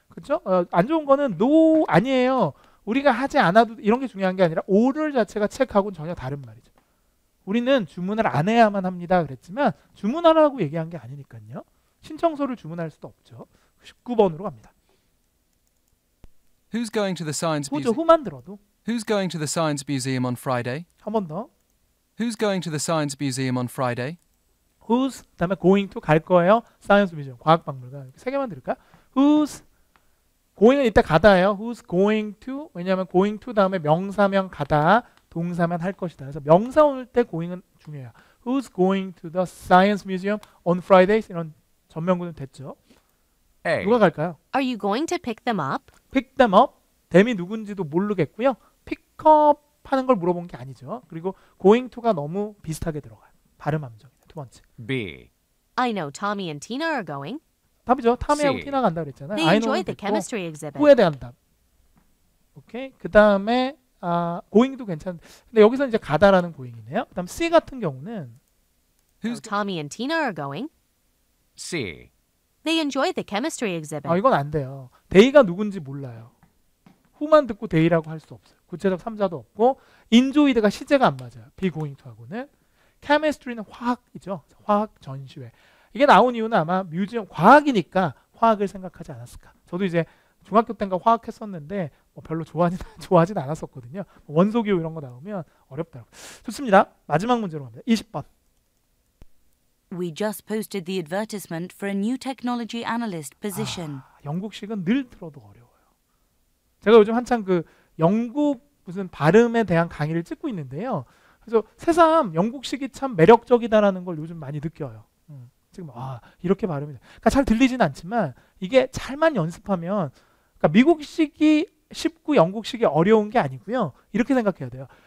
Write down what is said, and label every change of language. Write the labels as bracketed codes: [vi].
[ko] 그렇죠? 안 좋은 거는 no 아니에요. 우리가 하지 않아도 이런 게 중요한 게 아니라 order 자체가 체크하고는 전혀 다른 말이죠. 우리는 주문을 안 해야만 합니다. 그랬지만 주문하라고 얘기한 게 아니니까요. 신청서를 주문할 수도 없죠. 19번으로 갑니다. [en] Who's going to the science [ko] 후죠. [en] museum? [ko] 후만 들어도. [en] Who's going to the science museum on Friday? [ko] 한 번 더. [en] Who's going to the science museum on Friday? [ko] Who's 그다음에 going to 갈 거예요. [en] Science museum [ko] 과학박물관. 이렇게 세 개만 들을까? Who's going은 이때 가다예요. [en] Who's going to [ko] 왜냐하면 going to 다음에 명사면 가다 동사면 할 것이다. 그래서 명사 올 때 going은 중요해요. [en] Who's going to the science museum on Fridays? [ko] 이런 전면구는 됐죠. [en] A. [ko] 누가 갈까요? [en] Are you going to pick them up? pick them up. [ko] them이 누군지도 모르겠고요. pick up 하는 걸 물어본 게 아니죠. 그리고 going to가 너무 비슷하게 들어가요. 발음 함정이네. 두 번째. [en] B. I know Tommy and Tina are going. [ko] 답이죠. 타미하고 [en] C. [ko] 티나 간다 그랬잖아요. [en] They I enjoy [ko] know는 [en] the [ko] 됐고 [en] chemistry exhibit. [ko] 후에 대한 답. 오케이. 그 다음에 going도 괜찮은데 근데 여기서 이제 가다라는 going이네요. 그다음 C 같은 경우는 [en] Oh, Tommy and Tina are going. C. They enjoy the chemistry exhibit. [ko] 이건 안 돼요. 데이가 누군지 몰라요. 후만 듣고 데이라고 할 수 없어요. 구체적 3자도 없고 enjoyed가 시제가 안 맞아요. be going to하고는 chemistry는 화학이죠. 화학 전시회. 이게 나온 이유는 아마 뮤지엄 과학이니까 화학을 생각하지 않았을까. 저도 이제 중학교 때인가 화학 했었는데 별로 좋아하진 않았었거든요. 원소기호 이런 거 나오면 어렵더라고요. 좋습니다. 마지막 문제로 갑니다. 20번. [en] We just posted the advertisement for a new technology analyst position. [ko] 영국식은 늘 들어도 어려워요. 제가 요즘 한창 그 영국 무슨 발음에 대한 강의를 찍고 있는데요. 그래서 새삼 영국식이 참 매력적이다라는 걸 요즘 많이 느껴요. 지금 이렇게 발음이 돼. 그러니까 잘 들리진 않지만 이게 잘만 연습하면 그러니까 미국식이 쉽고 영국식이 어려운 게 아니고요. 이렇게 생각해야 돼요.